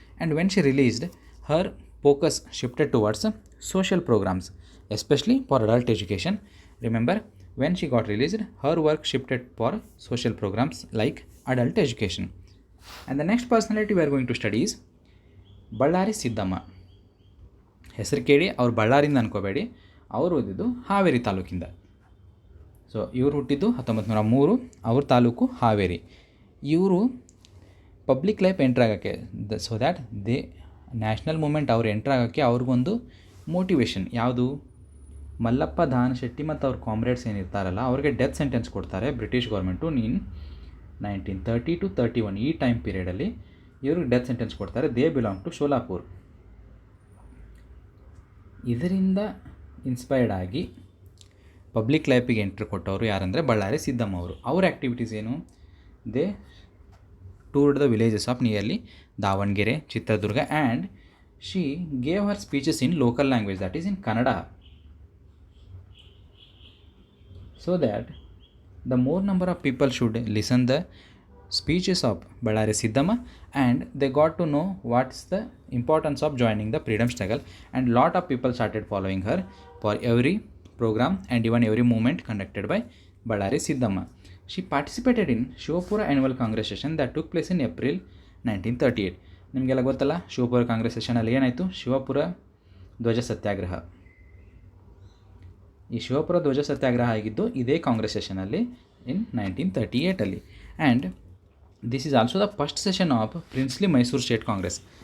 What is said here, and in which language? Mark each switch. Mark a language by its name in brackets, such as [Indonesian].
[English] And when she released, her focus shifted towards social programs, especially for adult education. Remember, when she got released, her work shifted for social programs like adult education. And the next personality we are going to study is Ballari Siddhamma. [Kannada] ಹೆಸರು ಕೇಳಿ ಅವ್ರು ಬಳ್ಳಾರಿಂದ ಅನ್ಕೋಬೇಡಿ, ಅವರು ಓದಿದ್ದು Haveri ತಾಲೂಕಿಂದ. So ಇವರು ಹುಟ್ಟಿದ್ದು 1903, ಅವ್ರ ತಾಲೂಕು ಹಾವೇರಿ. ಇವರು public life entry ಆಗೋಕ್ಕೆ, [English] so that they national movement [Kannada] ಅವ್ರು ಎಂಟ್ರ್ ಆಗೋಕ್ಕೆ ಅವ್ರಿಗೊಂದು ಮೋಟಿವೇಶನ್ ಯಾವುದು, ಮಲ್ಲಪ್ಪ ದಾನಶೆಟ್ಟಿ ಮತ್ತು ಅವ್ರ ಕಾಮ್ರೇಡ್ಸ್ ಏನಿರ್ತಾರಲ್ಲ ಅವ್ರಿಗೆ ಡೆತ್ ಸೆಂಟೆನ್ಸ್ ಕೊಡ್ತಾರೆ ಬ್ರಿಟಿಷ್ ಗೌರ್ಮೆಂಟು 1930 to 31 ಈ ಟೈಮ್ ಪೀರಿಯಡಲ್ಲಿ ಇವ್ರಿಗೆ ಡೆತ್ ಸೆಂಟೆನ್ಸ್ ಕೊಡ್ತಾರೆ. [English] They belong to Sholapur. [Kannada] ಇದರಿಂದ ಇನ್ಸ್ಪೈರ್ಡ್ ಆಗಿ ಪಬ್ಲಿಕ್ ಲೈಫಿಗೆ ಎಂಟ್ರಿ ಕೊಟ್ಟವರು ಯಾರಂದರೆ ಬಳ್ಳಾರಿ ಸಿದ್ದಮ್ಮ ಅವರು. ಅವ್ರ ಆ್ಯಕ್ಟಿವಿಟೀಸ್ ಏನು, [English] They toured the villages of nearly Davanagere, Chitradurga, and she gave her speeches in local language, that is in Kannada, so that the more number of people should listen the speeches of Ballari Siddhamma, and they got to know what's the importance of joining the freedom struggle, and lot of people started following her for every program and even every movement conducted by Ballari Siddhamma. She participated in Shivapura annual congress session that took place in April 1938. [Kannada] ನಿಮಗೆಲ್ಲ ಗೊತ್ತಲ್ಲ ಶಿವಪುರ ಕಾಂಗ್ರೆಸ್ ಸೆಷನಲ್ಲಿ ಏನಾಯಿತು, ಶಿವಪುರ ಧ್ವಜ ಸತ್ಯಾಗ್ರಹ. ಈ ಶಿವಪುರ ಧ್ವಜ ಸತ್ಯಾಗ್ರಹ ಆಗಿದ್ದು ಇದೇ ಕಾಂಗ್ರೆಸ್ ಸೆಷನಲ್ಲಿ ಇನ್ 1938ಅಲ್ಲಿ. [English] And this is also the first session of princely Mysore state Congress.